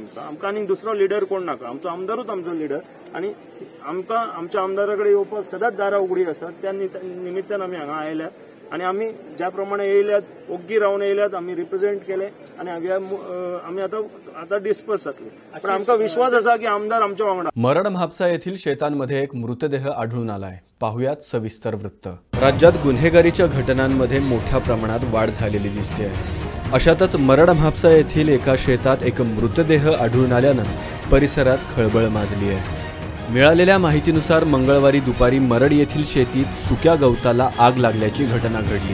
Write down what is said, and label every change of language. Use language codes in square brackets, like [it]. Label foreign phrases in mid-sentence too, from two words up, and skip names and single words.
[kok] आमकां आनीक दुसरो लिडर कोण नाका, आमचो आमदारूच आमचो लिडर. आनी आमकां आमच्या आमदारा कडेन येवपाक सदांच दारां उगडीं आसात. त्या निमित्तान आमी हांगा आयल्यात आनी आमी ज्या प्रमाणे येयल्यात ओग्गी रावन येयल्यात आमी रिप्रेझेंट केले आनी आमी आतां डिस्पर्स जातले. पण आमकां विश्वास आसा की आमदार आमच्या वांगडा. [mr] मरड म्हापसा येथील शेतांमध्ये एक मृतदेह आढळून आलाय. पाहुयात सविस्तर वृत्त. राज्यात गुन्हेगारीच्या घटनांमध्ये मोठ्या प्रमाणात वाढ झालेली दिसते आहे. अशातच मरड म्हापसा येथील एका शेतात एक मृतदेह आढळून आल्यानं परिसरात खळबळ माजली आहे. मिळालेल्या माहितीनुसार मंगळवारी दुपारी मरड येथील शेतीत सुक्या गवताला आग लागल्याची घटना घडली.